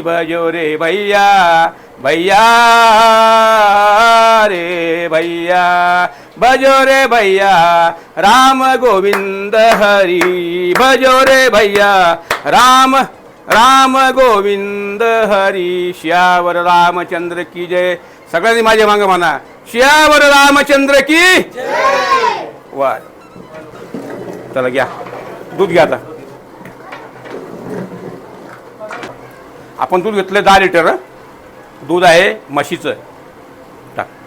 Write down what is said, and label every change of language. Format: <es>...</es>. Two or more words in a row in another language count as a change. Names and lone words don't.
<hi>भजो रे भैया भैया रे भैया, भजो रे भैया राम गोविंद हरी, भजो रे भैया राम राम गोविंद हरी। श्यावर रामचंद्र की जय।</hi> <mr>सगळ्यांनी माझ्या मागे म्हणा,</mr> <hi>श्यावर रामचंद्र की जय।</hi> <mr>वा, चला घ्या दूध घ्या. आता आपण दूध घेतलं 10 लिटर. दूध आहे म्हशीचं. टाक.</mr>